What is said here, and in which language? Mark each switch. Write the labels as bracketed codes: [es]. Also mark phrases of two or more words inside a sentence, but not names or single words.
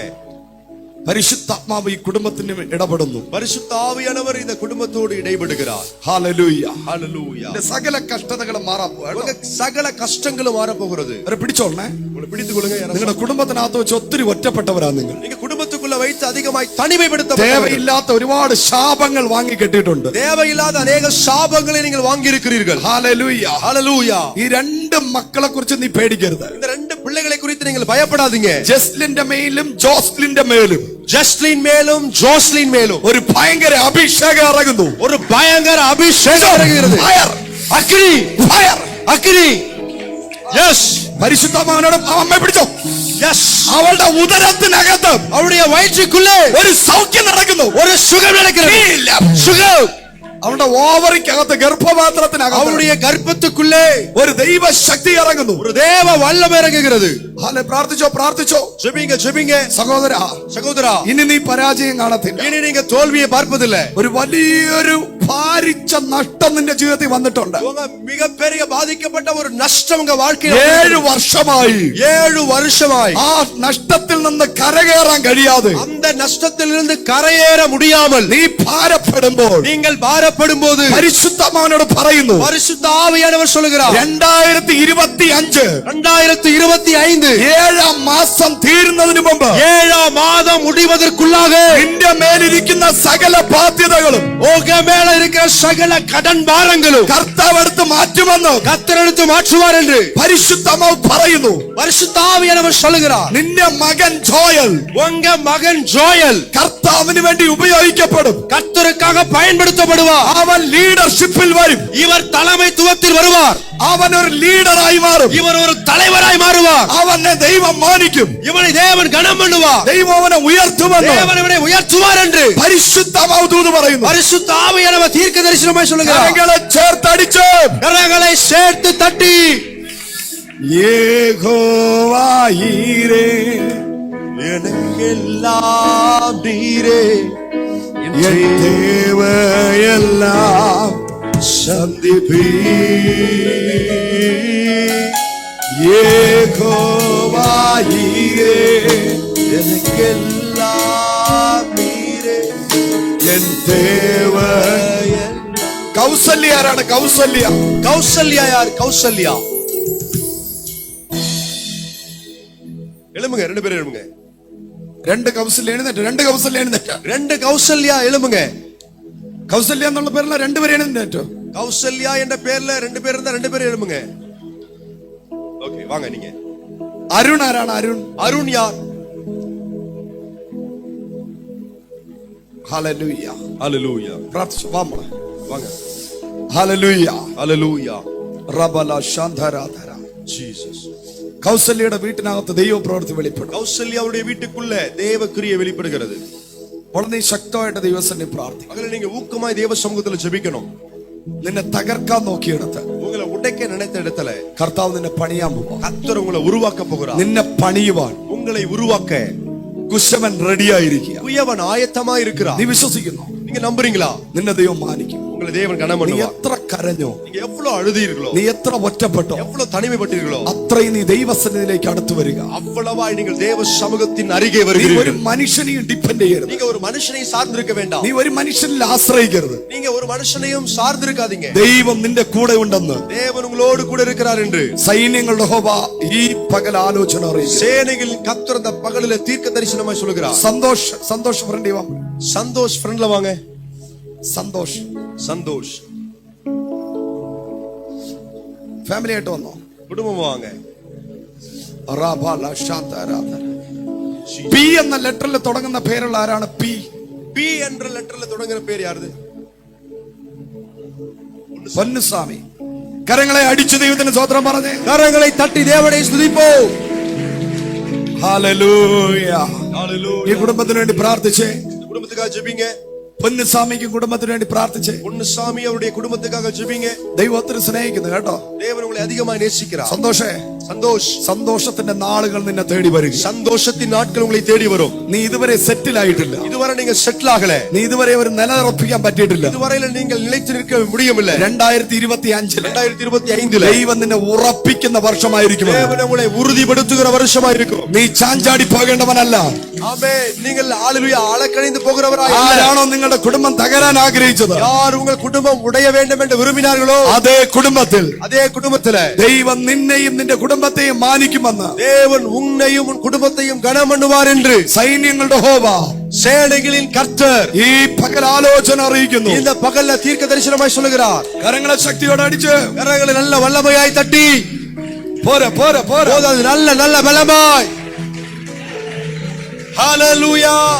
[ml] പരിശുദ്ധാത്മാവ് ഈ കുടുംബത്തിന് ഇടപെടുന്നു. [ta] பரிசுத்த ஆவியானவர் இந்த குடும்பத்தோடு இடைபடுகிறார். [ml] ഹല്ലേലൂയ. [ta] ஹalleluya. [ml] ഇതിന്റെ സകല കഷ്ടതകളും മാറാൻ പോവാണ്. [ta] உங்க சகல கஷ்டங்களும் மாற போகிறது. [ml] അവരെ പിടിച്ചോളണേ. [ta] உங்களை பிடித்துக் கொள்ளுங்க. [ml] നിങ്ങളുടെ കുടുംബത്തിനകത്ത് വെച്ച് ഒത്തിരി ഒറ്റപ്പെട്ടവരാ നിങ്ങൾ. [ta] நீங்க குடும்பத்துக்குள்ள வைத்து அதிகமாய் தனிமைப்படுத்த [ml] தேவையில்லாത്ത ഒരുപാട് ശാപങ്ങൾ വാങ്ങി കെട്ടിയിട്ടുണ്ട്. [ta] தேவையில்லாத அநேக சாபங்களை நீங்கள் வாங்கி இருக்கிறீர்கள். [ml] ഹല്ലേലൂയ. [ta] ஹalleluya. [ml] ഈ രണ്ട് മക്കളെ കുറിച്ച് നീ പേടിക്കരുത്. [ta] இந்த ரெண்டு பிள்ளைகளை குறித்து நீங்கள் பயப்படாதீங்க. [ml] ജസ്ലിന്റെ മേലും ജോസ്ലിന്റെ മേലും [ta] ஜஸ்லின் மேலும் ஜோஸ்லின் மேலும் [ml] ഒരു ഭയങ്കര അഭിഷേകം ഇറങ്ങുന്നു. [ta] ஒரு பயங்கர அபிஷேகம் இறங்குகிறது. [ml] ഫയർ, [ta] அக்னி, [ml] ഫയർ, [ta] அக்னி. எஸ். [ml] പരിശുദ്ധാത്മാവിനോട് അമ്മയെ പിടിച്ചോ. [ta] எஸ். [ml] അവളുടെ ഉദരത്തിനകത്ത് [ta] அவருடைய வயிற்றுக்குள்ளே [ml] ഒരു സൗഖ്യം നടക്കുന്നു. [ta] ஒரு சுகம் நடக்கிறது. சுகம். [ml] അവളുടെ ഓവറിക്കകത്ത് ഗർഭപാത്രത്തിനകത്ത് [ta] அவருடைய கர்ப்பத்துக்குள்ளே [ml] ഒരു ദൈവ ശക്തി ഇറങ്ങുന്നു. [ta] ஒரு தேவ வல்லமை இறங்குகிறது. [ml] ഹാലെ. പ്രാർത്ഥിച്ചോ പ്രാർത്ഥിച്ചോ. [ta] ஜெபிங்க ஜெபிங்க. [ml] സഹോദര, [ta] சகோதரா, [ml] ഇനി നീ പരാജയം കാണത്തില്ല. [ta] இனி நீங்க தோல்வியை பார்ப்பதில்லை. [ml] ഒരു വലിയൊരു ഭാരിച്ച നഷ്ടം നിന്റെ ജീവിതത്തിൽ വന്നിട്ടുണ്ട്. [ta] உங்க மிகப்பெரிய பாதிக்கப்பட்ட ஒரு நஷ்டம் உங்க வாழ்க்கையில் [ml] 7 വർഷമായി [ta] 7 வருஷமாய் [ml] ആ നഷ്ടത്തിൽ നിന്ന് കരകയറാൻ കഴിയാതെ [ta] அந்த നഷ്ടத்திலிருந்து கரையேற முடியாமல் [ml] നീ ഭാരപ്പെടുമ്പോൾ [ta] நீங்கள் பாரப்படும்போது [ml] പരിശുദ്ധാത്മാവിനോട് പറയുന്നു, [ta] பரிசுத்த ஆவியானவர் சொல்லுகிறார், [ml] 2025 [ta] 2025 [ml] 7ാം മാസം തീരുന്നതിന് മുമ്പ് [ta] 7ஆம் மாதம் முடிவதற்குள்ளாக [ml] നിന്റെ മേലിരിക്കുന്ന സകല ബാധ്യതകളും [ta] உங்க மேல இருக்கிற சகல கடன் பாரங்களும் [ml] കർത്താവ് എടുത്ത് മാറ്റുമെന്ന് [ta] கர்த்தர் எடுத்து மாற்றுவார் என்று [ml] പരിശുദ്ധാത്മാവ് പറയുന്നു. [ta] பரிசுத்த ஆவியானவர் சொல்லுகிறார், [ml] നിന്റെ മകൻ ജോയൽ [ta] உங்க மகன் ஜோயல் [ml] കർത്താവിന് വേണ്ടി ഉപയോഗിക്കപ്പെടും. [ta] கர்த்தருக்காக பயன்படுத்தப்படுவார். [ml] അവൻ ലീഡർഷിപ്പിൽ വരും. [ta] இவர் தலைமைத்துவத்தில் வருவார். [ml] അവൻ ഒരു ലീഡറായി മാറും. [ta] இவர் ஒரு தலைவராய் மாறுவார். [ml] അവനെ ദൈവം മാനിക്കും. [ta] இவனை தேவன் கனம் பண்ணுவார். [ml] ദൈവം അവനെ ഉയർത്തുമെന്ന് [ta] தேவன் இவனை உயர்த்துவார் என்று [ml] പരിശുദ്ധാത്മാവ് ദൂത് പറയുന്നു. [ta] பரிசுத்த ஆவியானவர் தீர்க்க தரிசனமாய் சொல்லுகிறார். [ml] കരങ്ങളെ ചേർത്തടിച്ച് [ta] கரங்களை சேர்த்து தட்டி [ml] യഹോവായീരേ [ta] எனக்கெல்லாம் நீரே എൻ தேவையெல்லாம் சந்திப்பீ. [ml] യഹോവായീരേ [ta] எனக்கெல்லாம் நீரே എൻ தேவை. [ml] കൗസല്യ ആരാണ്? കൗസല്യ. [ta] கௌசல்யா யார்? கௌசல்யா. எழும்புங்க, ரெண்டு பேரும் எழும்புங்க. [ml] രണ്ട് കൗസല്യ എഴുന്നേറ്റ്. രണ്ട് കൗസല്യ എഴുന്നേറ്റ്. [ta] ரெண்டு கௌசல்யா எழும்புங்க. [ml] കൗസല്യ എന്നുള്ള പേരുള്ള രണ്ടുപേരെ എഴുന്നേറ്റോ. [ta] கௌசல்யா என்ற பேர்ல ரெண்டு பேர் இருந்தா ரெண்டு பேரும் எழும்புங்க. ஓகே, வாங்க நீங்க. [ml] അരുൺ ആരാണ്? അരുൺ. [ta] அருண் யார்? [ml] ഹല്ലേലൂയ. [ta] ஹalleluya. [ml] പ്രാർത്ഥിച്ചു. വാ മോളെ. [ta] வாங்க. [ml] ഹല്ലേലൂയ. [ta] ஹalleluya. റബല ശാന്തരാധര. ஜீசஸ். [ml] കൗസല്യയുടെ വീട്ടിനകത്ത് ദൈവപ്രവൃത്തി വെളിപ്പെടും. [ta] கௌசல்யாவுடைய வீட்டுக்குள்ள தேவ கிரியை வெளிப்படுகிறது. [ml] അപ്പോൾ നീ ശക്തമായിട്ട് ദൈവസന്നിധി പ്രാർത്ഥിക്കും. [ta] அதுல நீங்க ஊக்கமாய் தேவ சமூகத்துல ஜெபிக்கணும். [ml] നിന്നെ തകർക്കാൻ നോക്കിയെടുത്ത് [ta] உடைக்க நினைத்த இடத்துல [ml] കർത്താവ് നിന്നെ പണിയാൻ പോവാ. [ta] கர்த்தர் உங்களை உருவாக்க போகிறார். [ml] നിന്നെ പണിയുവാൻ [ta] உங்களை உருவாக்க [ml] കുശവൻ റെഡിയായിരിക്കുക. [ta] குயவன் ஆயத்தமா இருக்கிறார். [ml] നീ വിശ്വസിക്കുന്നു? [ta] நீங்க நம்புறீங்களா? [ml] നിന്നെ ദൈവം മാനിക്കും. [ta] உங்களை தேவன் கனம் [ml] നീ [ta] பண்ணுவார். [ml] എത്ര കരഞ്ഞോ, [ta] நீங்க எவ்வளவு அழுதீர்களோ, [ml] നീ എത്ര ഒറ്റപ്പെട്ടോ, [ta] எவ்வளவு தனிமைப்பட்டீர்களோ, [ml] അത്രയും നീ ദൈവസന്നിധിയിലേക്ക് അടുത്തു വരിക. [ta] அவ்வளவாய் நீங்கள் தேவ சமூகத்தின் அருகே [ml] നീ ഒരു [ta] வருகிறீர்கள். [ml] മനുഷ്യനെയും ഡിപ്പെൻഡ് ചെയ്യരുത്. [ta] நீங்க ஒரு மனுஷனை சார்ந்திருக்க வேண்டாம். [ml] നീ ഒരു മനുഷ്യനിൽ ആശ്രയിക്കരുത്. [ta] நீங்க ஒரு மனுஷனையும் சார்ந்திருக்காதீங்க. [ml] ദൈവം നിന്റെ കൂടെ ഉണ്ടെന്ന് [ta] தேவன் உங்களோடு கூட இருக்கிறார் என்று [ml] സൈന്യങ്ങളുടെ യഹോവ ഈ പകൽ ആലോചന അറിയിച്ചു. [ta] சேனைகளின் கர்த்தர் அந்த பகலில தீர்க்க தரிசனமாய் சொல்கிறார். [ml] സന്തോഷ് ഫ്രണ്ട് വാ. [ta] சந்தோஷ் ஃப்ரெண்ட்ல வாங்க. [ml] സന്തോഷ് [ta] சந்தோஷ் [ml] ഫാമിലി ആയിട്ട് വന്നോ? [ta] குடும்பம் வாங்க. [ml] പി എന്ന ലെറ്ററിൽ തുടങ്ങുന്ന പേരുള്ള ആരാണ്? പി [ta] பி என்ற லெட்டர்ல தொடங்குற பேர் யாருது? [ml] പൊന്നുസ്വാമി. കരങ്ങളെ അടിച്ചു ദൈവത്തിന് സ്തോത്രം പറഞ്ഞേ. [ta] கரங்களை தட்டி தேவனை ஸ்துதிப்போம். [ml] ഹല്ലേലൂയ. [ta] ஹalleluya. [ml] ഈ കുടുംബത്തിന് വേണ്ടി പ്രാർത്ഥിച്ചേ. [ta] குடும்பத்துக்காக ஜெபிங்க. [ml] പൊന്നുസ്വാമിക്കും കുടുംബത്തിന് വേണ്ടി പ്രാർത്ഥിച്ചേ. [ta] பொன்னுசாமி அவருடைய குடும்பத்துக்காக ஜெபிங்க. [ml] ദൈവം ഒത്തിരി സ്നേഹിക്കുന്നു കേട്ടോ. [ta] தேவன் உங்களை அதிகமாக நேசிக்கிறார். [ml] സന്തോഷേ, [ta] சந்தோஷ், [ml] സന്തോഷത്തിന്റെ നാളുകൾ നിന്നെ തേടി വരും. [ta] சந்தோஷத்தின் நாட்கள் உங்களை தேடி வரும். [ml] നീ ഇതുവരെ സെറ്റിൽ ആയിട്ടില്ല. [ta] இதுவரை நீங்க செட்டில் ஆகல. [ml] നീ ഇതുവരെ ഒരു നിലയുറപ്പിക്കാൻ പറ്റിയിട്ടില്ല. [ta] இதுவரையில நீங்கள் நிலைத்து நிற்க முடியவில்லை. [ml] 2025 [ta] 2025 [ml] ദൈവം നിന്നെ ഉറപ്പിക്കുന്ന വർഷമായിരിക്കും. [ta] தேவன் உங்களை உறுதிப்படுத்துகிற வருஷமாயிருக்கும். [ml] നീ ചാഞ്ചാടി പോകേണ്ടവനല്ല. [ta] ஆமென். நீங்கள் ஹalleluya அலக்கழிந்து போகிறவராய் அல்ல. [ml] ആരാണോ നിങ്ങളുടെ കുടുംബം തകരാൻ ആഗ്രഹിച്ചത്, [ta] யார் உங்கள் குடும்பம் உடைய வேண்டும் என்று விரும்பினார்களோ [ml] അതേ കുടുംബത്തിൽ [ta] அதே குடும்பத்திலே [ml] ദൈവം നിന്നെയും നിന്റെ കുടുംബത്തെയും മാനിക്കുമെന്ന് [ta] தேவன் உன்னையும் உன் குடும்பத்தையும் கனம் பண்ணுவார் என்று [ml] സൈന്യങ്ങളുടെ യഹോവ [ta] சேனைகளின் கர்த்தர் [ml] ഈ പകൽ ആലോചന അറിയിക്കുന്നു. [ta] இந்த பகல்ல தீர்க்க தரிசனமாய் சொல்லுகிறார். [ml] കരങ്ങളെ ശക്തിയോടെ അടിച്ച് [ta] கரங்களை நல்ல வல்லமையாய் தட்டி [ml] പോരെ പോരെ പോരെ. [ta] போதாது, நல்ல நல்ல பலமாய். ஹalleluya.